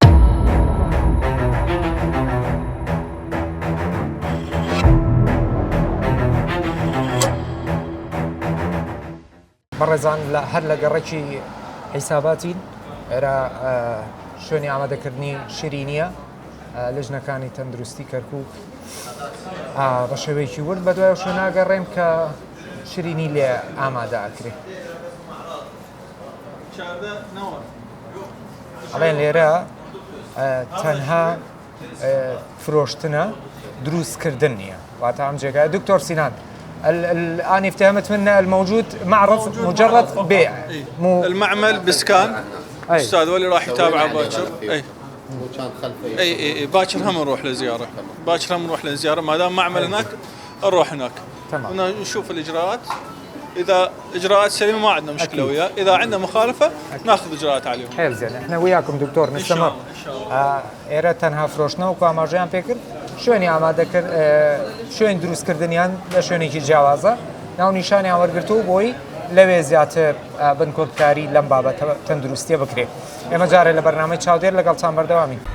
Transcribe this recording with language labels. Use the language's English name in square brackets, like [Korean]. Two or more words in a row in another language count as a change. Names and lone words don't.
[Central Kurdish] بەڕێزان هەر لە گەڕێکی حیساباتین ئێرە شوێنی ئامادەکردنی شیرینیە لەژنەکانی تەندروستی کەرکووک بە شێوەیەکی ورد بە دوای شوێن ناگەڕێم کە شیرینی لێ ئامادە ئەکرێ ئەڵێن لێرە تەنها فرۆشتنە دروستکردن نییە واتە ئەم جێگای دکتۆر سینان [Arabic] الآن افتهمت منا الموجود معرض مجرد بيع المعمل بسكان استاذ ولي راح يتابعه باكر اي كان خلفي اي باكر هم نروح لزياره باكر هم نروح لزياره ما دام معمل هناك نروح هناك تمام نشوف الاجراءات اذا اجراءات سليمه ما عندنا مشكله وياه اذا عندنا مخالفه ناخذ اجراءات عليهم حيل زين احنا وياكم دكتور نستمر [Central Kurdish] ئێرە تەنها فرۆشتنەوە و ئاماژەیان پێ کرد شوێنی ئامادە کرد شوێن دروستکردنیان لە شوێنێکی جیاوازە ناو نیشانیان وەرگرتووە بۆی لەوێ زیاتر بنکۆدکاری لەم بابەتە تەندروستیە بکرێت ئێمە جارێ لە بەرنامەی چاودێر لەگەڵتان بەردەوامین